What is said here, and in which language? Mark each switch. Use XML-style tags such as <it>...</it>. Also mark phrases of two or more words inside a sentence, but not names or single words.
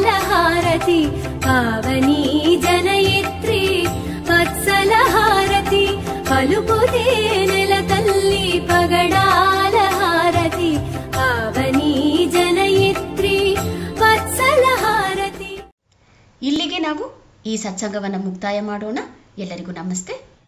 <te>హారతి, పావని జనయిత్రి వత్సల హారతి, పలుకుతే నెల తల్లి పగడాల హారతి, పావని జనయిత్రి</te> <kn>ವತ್ಸಲ ಹಾರತಿ. ಇಲ್ಲಿಗೆ ನಾವು ಈ ಸತ್ಸಂಗವನ್ನು ಮುಕ್ತಾಯ ಮಾಡೋಣ. ಎಲ್ಲರಿಗೂ ನಮಸ್ತೆ.</kn>